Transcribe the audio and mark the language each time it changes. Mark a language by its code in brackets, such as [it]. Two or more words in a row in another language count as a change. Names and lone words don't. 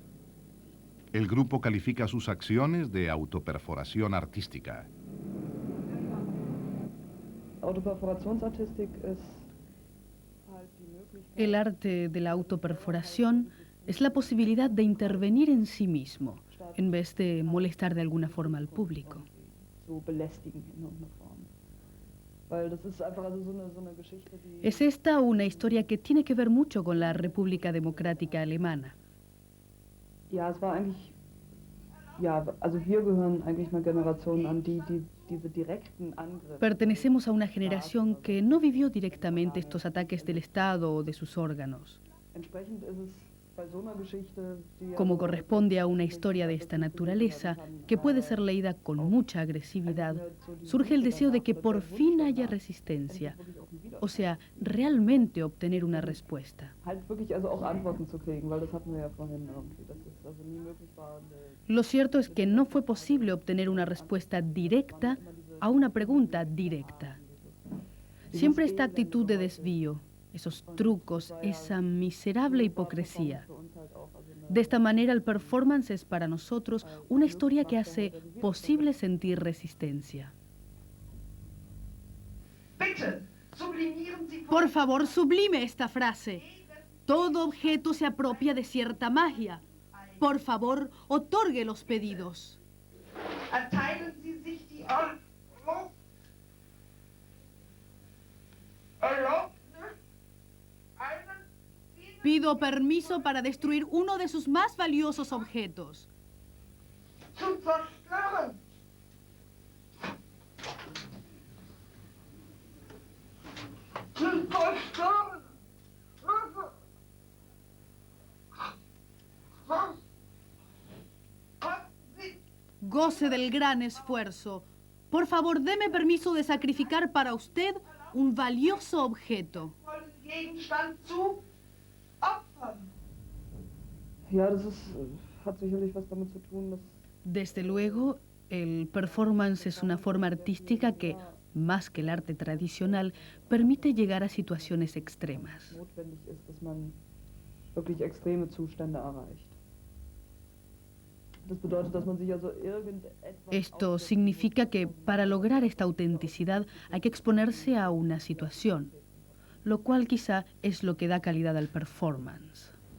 [es] El grupo califica sus acciones de autoperforación artística. [de] Autoperforationsartistik ist [es] El arte de la autoperforación es la posibilidad de intervenir en sí mismo, en vez de molestar de alguna forma al público. [de] so belästigen in irgendeiner Form. Weil das ist einfach also so eine Geschichte, die... [es] Es esta una historia que tiene que ver mucho con la República Democrática Alemana. [de] Ja, es war eigentlich... Ja, also wir gehören eigentlich einer Generation an, die diese direkten Angriffe... [es] Pertenecemos a una generación que no vivió directamente estos ataques del Estado o de sus órganos. [de] Entsprechend ist es bei so einer Geschichte, die... [es] Como corresponde a una historia de esta naturaleza, que puede ser leída con mucha agresividad, surge el deseo de que por fin haya resistencia, o sea, realmente obtener una respuesta. [de] Halt wirklich also auch Antworten zu kriegen, weil das hatten wir ja vorhin irgendwie, dass es also nie möglich war... [es] Lo cierto es que no fue posible obtener una respuesta directa a una pregunta directa. Siempre esta actitud de desvío, esos trucos, esa miserable hipocresía. De esta manera el performance es para nosotros una historia que hace posible sentir resistencia. Por favor, sublime esta frase. Todo objeto se apropia de cierta magia. Por favor, otorgue los pedidos. [de] Erteilen Sie sich die Erlaubnis, einen [es] Pido permiso para destruir uno de sus más valiosos objetos. [de] zu zerstören. Zu zerstören. [es] Goce del gran esfuerzo. Por favor, deme permiso de sacrificar para usted un valioso objeto. [de] Gegenstand zu opfern. Ja, das ist, hat sicherlich was damit zu tun, dass... [es] Desde luego, el performance es una forma artística que, más que el arte tradicional, permite llegar a situaciones extremas. [de] notwendig ist, dass man wirklich extreme Zustände erreicht. Das bedeutet, dass man sich also irgendetwas... [es] Esto significa que para lograr esta autenticidad hay que exponerse a una situación, lo cual quizá es lo que da calidad al performance.